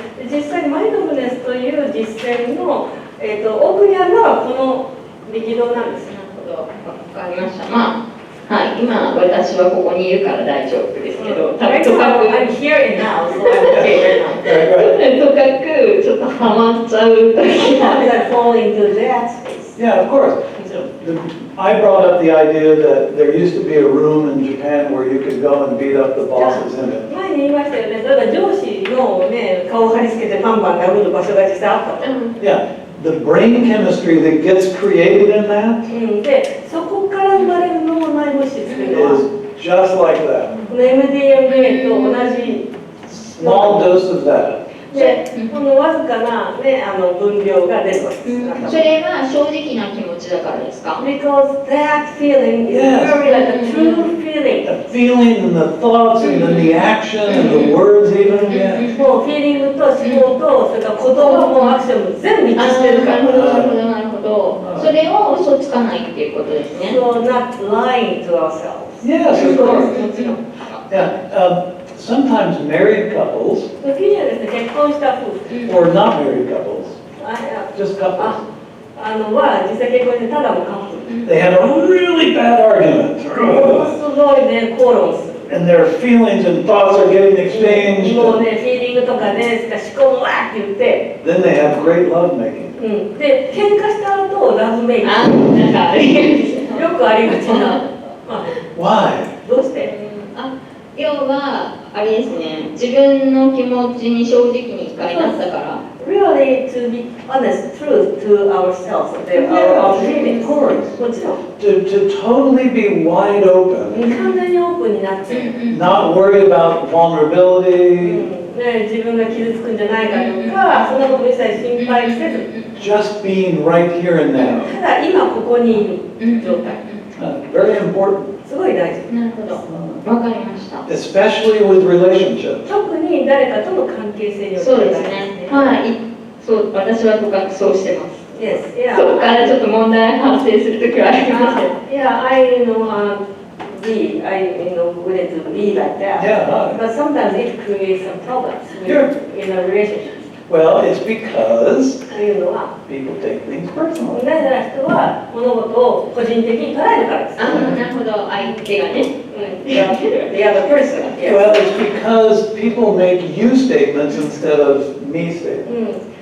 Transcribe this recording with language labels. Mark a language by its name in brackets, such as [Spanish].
[Japanese] 実際にマインドフルネスという実践の、奥にあるのはこの力道なんです。なるほど、わかりました。まあ、はい、今私はここにいるから大丈夫ですけど、とかく [English] I'm here and now, so I'm okay right now. [Japanese] とかくちょっとハマっちゃう時が [English] Sometimes I fall into that space. Yeah, of course. I brought up the idea that there used to be a room in Japan where you could go and beat up the boss's image. [Japanese] 前に言いましたよね。例えば上司のね顔を貼り付けてバンバン殴る場所が実際あったと。 [English] Yeah, the brain chemistry that gets created in that [Japanese] で、そこから生まれる脳内物質というのは [English] is just like that. [Japanese] この MDMA と同じ [English] Small dose of that. [Japanese] で、このわずかな、ね、分量が出るわけです。それは正直な気持ちだからですか？ [English] Because that feeling is Yes. very like a true feeling. The feeling and the thoughts and then the action and the words even. Yeah. [Japanese] もうフィーリングと思考とそれから言葉もアクションも全部一致してるから。なるほど、なるほど、なるほど。それを嘘つかないっていうことですね。 [English] So not lying to ourselves. Yes, of [Japanese] も [English] course. [Japanese] ちろん。 [English] Yeah. Sometimes married couples [Japanese] 時にはですね、結婚した夫婦 [English] or not married couples, あ just couples, [Japanese] は実際結婚してただのカップル。 [English] they had a really bad argument. [Japanese] ものすごいね、口論する。 [English] And their feelings and thoughts are getting [Japanese] もう [English] exchanged. [Japanese] ね、フィーリングとかね、思考もわーって言って、 [English] Then they have great love making. [Japanese] で、喧嘩した後、ラブメイク。あ、なんかありますね。よくありがちな。 [English] Why? [Japanese] どうして要はあれですね、自分の気持ちに正直に一回なったから。 [English] Really to be honest, truth to ourselves, our feelings. [Japanese] もちろん。 [English] To totally be wide open, [Japanese] 完全にオープンになって、 [English] not worry about vulnerability, [Japanese] ね、自分が傷つくんじゃないかとか、そんなこと一切心配せず、 [English] just being right here and now. [Japanese] ただ今ここにいる状態。 [English] Very important, [Japanese] すごい大事。なるほど、わかりました。 [English] especially with relationships. [Japanese] 特に誰かとの関係性においてそうですね。はい、そう、私はとかくそうしてます。 [English] Yes, yeah. [Japanese] そこからちょっと問題発生するときはあります。 [English] Yeah, I know, be, good to be like that. Yeah. But sometimes it creates some problems in a relationship. Well, it's because [Japanese] というのは、 [English] people take things personally. [Japanese] なぜなら人は物事を個人的に捉えるからです。あ、なるほど、相手がね。 [English] The other person. Well, it's because people make you statements instead of me statements.